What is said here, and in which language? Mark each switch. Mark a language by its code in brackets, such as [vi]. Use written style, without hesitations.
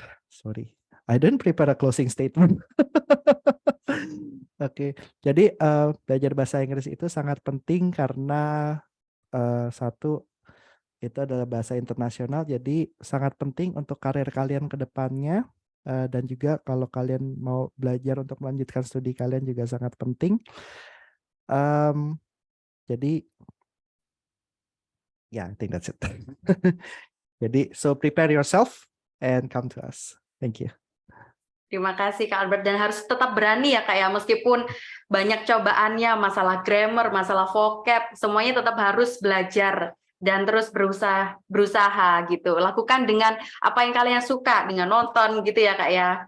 [en] sorry, I didn't prepare a closing statement. [id] Oke, jadi belajar bahasa Inggris itu sangat penting karena satu itu adalah bahasa internasional, jadi sangat penting untuk karir kalian ke depannya, dan juga kalau kalian mau belajar untuk melanjutkan studi kalian juga sangat penting. [en] Jadi I think that's it. Jadi so prepare yourself and come to us. Thank you. [id] Terima kasih Kak Albert, dan harus tetap berani ya Kak ya, meskipun banyak cobaannya, masalah grammar, masalah vocab, semuanya tetap harus belajar dan terus berusaha gitu. Lakukan dengan apa yang kalian suka, dengan nonton gitu ya Kak ya.